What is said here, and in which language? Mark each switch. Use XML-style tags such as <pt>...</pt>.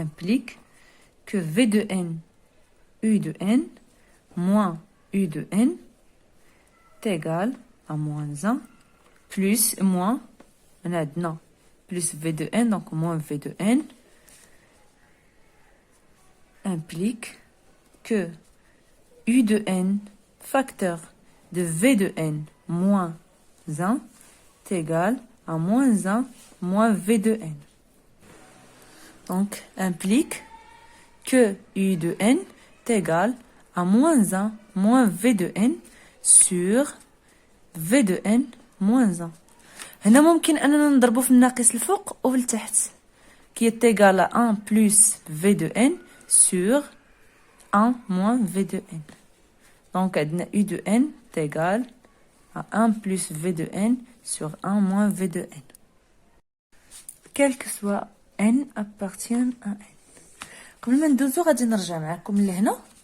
<fr>Implique que V de n, U de n, moins U de n, est égal à moins 1, plus, moins, on a non, plus V de n, donc moins V de n, implique que U de n, facteur de V de n moins 1, est égal à moins 1 moins V de n. Donc, implique que U de n est égal à moins 1 moins V de n sur V de n moins 1.</fr> <ar>هنا ممكن أننا نضربه في الناقص الفوق أو التحت.</ar> <fr>Qui est égal à 1 plus V de n sur 1 moins V de n. Donc, U de n est égal à 1 plus V de n sur 1 moins V de n. Quel que soit n appartient à n.</fr> <ar>قبل ما ندوزو غادي نرجع معكم لهنا.</ar>